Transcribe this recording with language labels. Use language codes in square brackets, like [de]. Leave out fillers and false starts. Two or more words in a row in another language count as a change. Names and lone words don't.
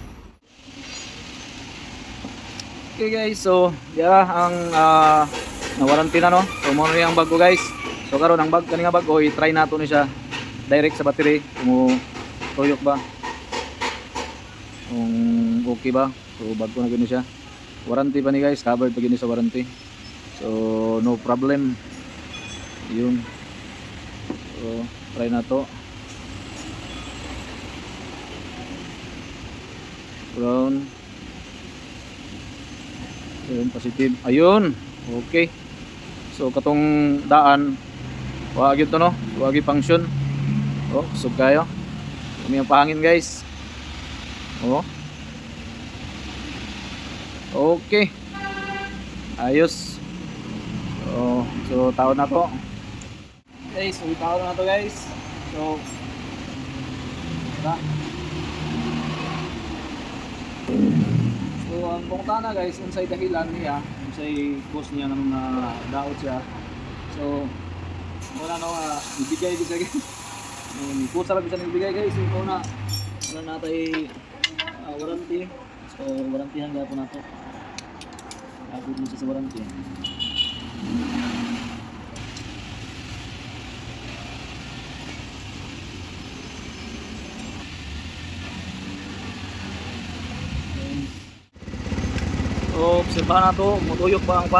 [ceb] Okay guys, so yeah ang na-warranty na, no. So mo ni ang bag ko guys. So karon ang bag kani nga bag ko i-try nato ni siya direct sa battery kung tuyok ba. Kung okay ba. So bag ko na gini siya. Warranty pa ni guys, covered pa gini sa warranty. [en] So no problem. [ceb] Yun. So try na to. Ground. Ayun, positive. Ayun. Okay. So katong daan wa gyud to, no. Wa gyud function. Oh, sub kayo. Kami ang pahangin guys. Oh. Okay. Ayos. So taon na to. Guys, so taon na to guys. So So ang bungtana guys, unsay dahilan niya, unsay cause niya nang daot siya. So wala na ibigay gid guys. Kusa lang bisan ibigay guys. Ito na wala natay warranty. So warrantyhan gyapon nato. Abot mo sa warranty. So obserbahan nato, mutuyok ba ang fan?